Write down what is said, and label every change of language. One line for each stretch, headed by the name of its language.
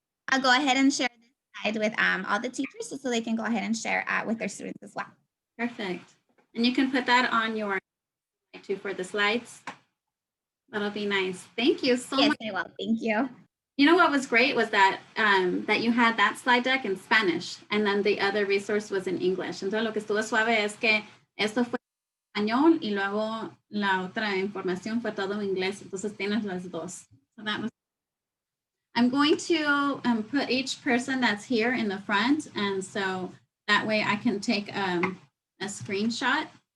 English: I'll go ahead and share this slide with all the teachers so they can go ahead and share with their students as well. Perfect. And you can put that on your too for the slides. That'll be nice. Thank you so Yes, much. I will. Thank you. You know what was great was that that you had that slide deck in Spanish and then the other resource was in English.
Spanish: Entonces lo que estuvo suave es que esto fue en español y luego la otra información fue todo en inglés. Entonces tienes las dos.
English: So that was. I'm going to put each person that's here in the front, and so that way I can take a screenshot.